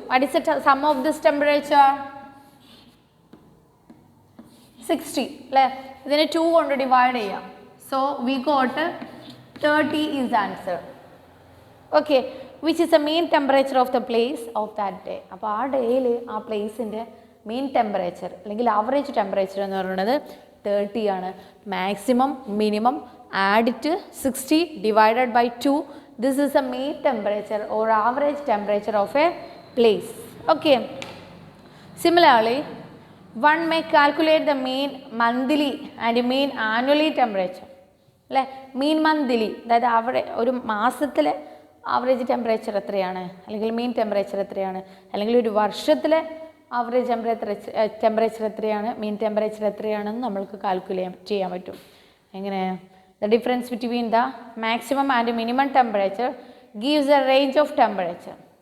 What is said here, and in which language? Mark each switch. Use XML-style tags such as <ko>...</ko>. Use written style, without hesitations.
<en>What is the sum of this temperature? 60.</en> <ml>ഇതിനെ 2 കൊണ്ട് divide ചെയ്യാം.</ml> <en>So we got 30 is answer. Okay, which is the main temperature of the place of that day.</en> <ml>അപ്പോൾ ആ ഡേയിൽ ആ പ്ലേസിൻ്റെ main temperature അല്ലെങ്കിൽ average temperature എന്ന് പറയുന്നത് 30 ആണ്.</ml> <en>Maximum minimum add it 60 divided by 2. This is a main temperature or average temperature of a place. Okay, similarly one may calculate the mean monthly and mean annually temperature.</en> <ml>അല്ലേ, മീൻ monthly, അതായത് അവിടെ ഒരു മാസത്തിലെ average temperature എത്രയാണ്, അല്ലെങ്കിൽ മീൻ temperature എത്രയാണ്, അല്ലെങ്കിൽ ഒരു വർഷത്തിലെ ആവറേജ് ടെമ്പറേച്ചർ എത്രയാണ്, മീൻ ടെമ്പറേച്ചർ എത്രയാണെന്ന് നമ്മൾക്ക് കാൽക്കുലേറ്റ് ചെയ്യാൻ പറ്റും. എങ്ങനെ?</ml> <en>The difference between the maximum and minimum temperature gives a range of temperature.</en>